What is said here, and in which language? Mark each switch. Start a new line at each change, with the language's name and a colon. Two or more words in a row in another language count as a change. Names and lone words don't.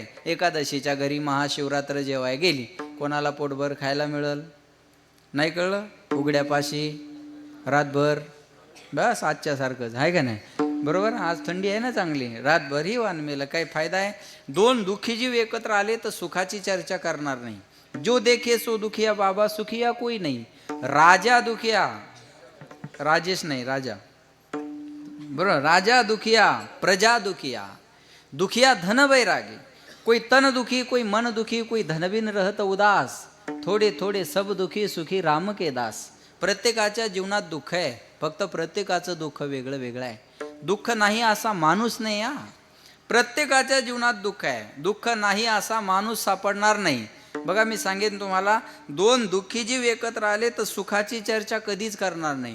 Marathi: एकादशीच्या घरी महाशिवरात्र जेवाय गेली, कोणाला पोटभर खायला मिळल? नाही कळलं? उघड्यापाशी रातभर, बस आजच्यासारखंच आहे का नाही? बरोबर. आज थंडी आहे ना चांगली, रातभर ही वान मेलं, काही फायदा आहे? 2 दुःखी जीव एकत्र आले तर सुखाची चर्चा करणार नाही.
Hindi: जो देखे सो दुखिया बाबा, सुखिया कोई नाही. राजा दुखिया,
Marathi: राजेश नाही राजा, बरोबर.
Hindi: राजा दुखिया, प्रजा दुखिया. दुखिया धन बैरागी, कोई तन दुखी, कोई मन दुखी, कोई धनबिन रहत उदास. थोडे थोडे सब दुखी, सुखी राम के दास.
Marathi: प्रत्येकाच्या जीवनात दुःख आहे, फक्त प्रत्येकाचं दुःख वेगळं वेगळं आहे. दुःख नाही असा माणूस नाही. हा, प्रत्येकाच्या जीवनात दुःख आहे. दुःख नाही असा माणूस सापडणार नाही. बघा मी सांगेन तुम्हाला, 2 दुःखी जीव एकत्र आले तर सुखाची चर्चा कधीच करणार नाही.